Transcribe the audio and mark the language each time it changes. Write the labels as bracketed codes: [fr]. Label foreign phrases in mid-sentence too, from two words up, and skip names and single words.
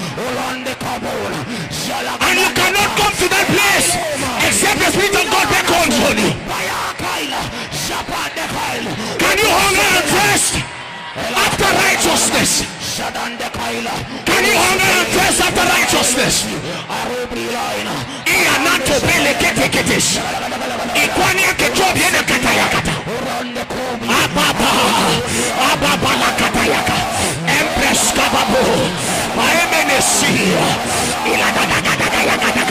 [en] And you cannot come to that place except the Spirit of God beckons on you. Can you hunger and thirst after righteousness? Can you hunger and thirst after righteousness? Ianato bele kete ketes. Ikwani kejob yene katayakata. Ababa la katayaka. Empress kababu. Maemenesi. Iladadadadadayakataka.